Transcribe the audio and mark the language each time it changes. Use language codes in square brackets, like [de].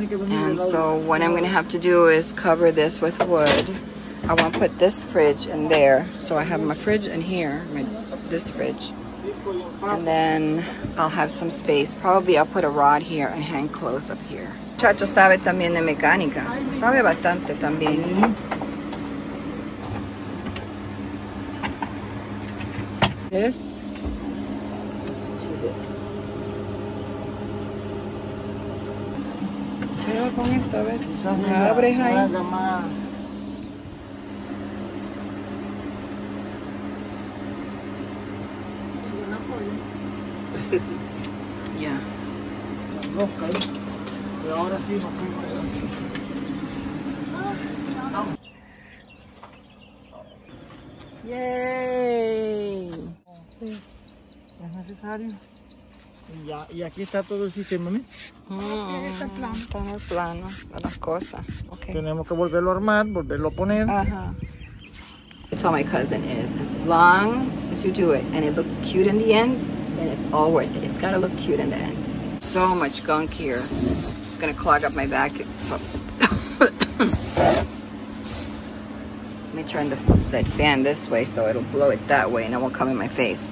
[en] And so what I'm going to have to do is cover this with wood. I want to put this fridge in there. So I have my fridge in here, this fridge. And then I'll have some space. Probably I'll put a rod here and hang clothes up here. [es] Chacho sabe también de mecánica. Sabe bastante también. [en] This to this. [es] Con esto, a ver. La abres ahí. Ya. Pero ahora sí nos fuimos. Yay. Sí, es necesario. Y aquí está todo el sistema, ¿no? Está en el plano de las cosas. Okay. Tenemos que volverlo a armar, volverlo a poner. [en] I told my cousin is as long as you do it and it looks cute in the end, then it's all worth it. It's gotta look cute in the end. So much gunk here. It's gonna clog up my back. So let me turn that fan this way so it'll blow it that way and it won't come in my face.